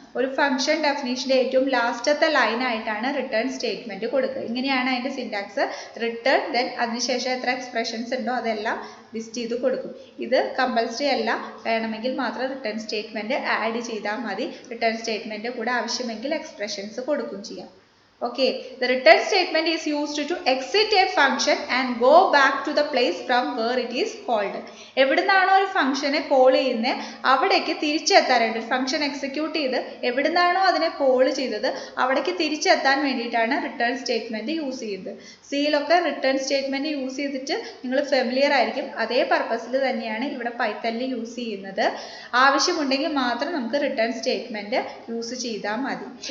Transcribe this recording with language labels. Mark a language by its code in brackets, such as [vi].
[ml] ഒരു ഫംഗ്ഷൻ ഡെഫിനീഷൻ്റെ ഏറ്റവും ലാസ്റ്റത്തെ ലൈനായിട്ടാണ് റിട്ടേൺ സ്റ്റേറ്റ്മെന്റ് കൊടുക്കുക. ഇങ്ങനെയാണ് അതിൻ്റെ സിൻടാക്സ്. റിട്ടേൺ, ദെൻ അതിനുശേഷം എത്ര എക്സ്പ്രഷൻസ് ഉണ്ടോ അതെല്ലാം ലിസ്റ്റ് ചെയ്ത് കൊടുക്കും. ഇത് കമ്പൽസറി അല്ല, വേണമെങ്കിൽ മാത്രം റിട്ടേൺ സ്റ്റേറ്റ്മെന്റ് ആഡ് ചെയ്താൽ മതി. റിട്ടേൺ സ്റ്റേറ്റ്മെന്റ് കൂടെ ആവശ്യമെങ്കിൽ എക്സ്പ്രഷൻസ് കൊടുക്കും ചെയ്യാം. [en] Okay, the return statement is used to exit a function and go back to the place from where it is called. [ml] എവിടുന്നാണോ ഒരു ഫംഗ്ഷനെ കോൾ ചെയ്യുന്നത് അവിടേക്ക് തിരിച്ചെത്താനായിട്ട്, ഫംഗ്ഷൻ എക്സിക്യൂട്ട് ചെയ്ത് എവിടുന്നാണോ അതിനെ കോൾ ചെയ്തത് അവിടേക്ക് തിരിച്ചെത്താൻ വേണ്ടിയിട്ടാണ് റിട്ടേൺ സ്റ്റേറ്റ്മെന്റ് യൂസ് ചെയ്യുന്നത്. സിയിലൊക്കെ റിട്ടേൺ സ്റ്റേറ്റ്മെന്റ് യൂസ് ചെയ്തിട്ട് നിങ്ങൾ ഫെമിലിയർ ആയിരിക്കും. അതേ പർപ്പസിൽ തന്നെയാണ് ഇവിടെ പൈത്തണിൽ യൂസ് ചെയ്യുന്നത്. ആവശ്യമുണ്ടെങ്കിൽ മാത്രം നമുക്ക് റിട്ടേൺ സ്റ്റേറ്റ്മെന്റ് യൂസ് ചെയ്താൽ മതി.